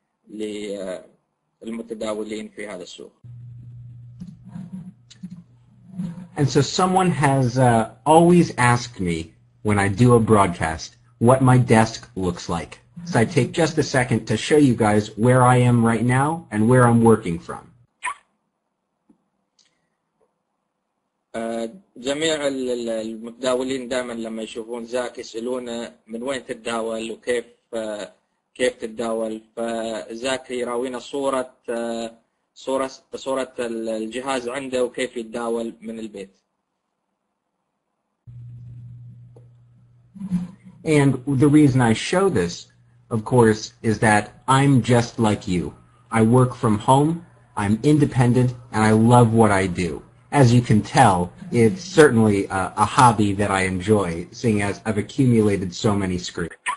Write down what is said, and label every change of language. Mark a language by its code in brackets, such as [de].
[ar] للمتداولين في هذا السوق. [en] And so someone has always asked me when I do a broadcast what my desk looks like. So I take just a second to show you guys where I am right now and where I'm working from. [ar] جميع المتداولين دائما لما يشوفون زاك يسألونه من وين تتداول وكيف تتداول، فزاك يراوينا صورة الجهاز عنده وكيف يتداول من البيت. [en] And the reason I show this, of course, is that I'm just like you. I work from home, I'm independent, and I love what I do. As you can tell, it's certainly a hobby that I enjoy, seeing as I've accumulated so many screens.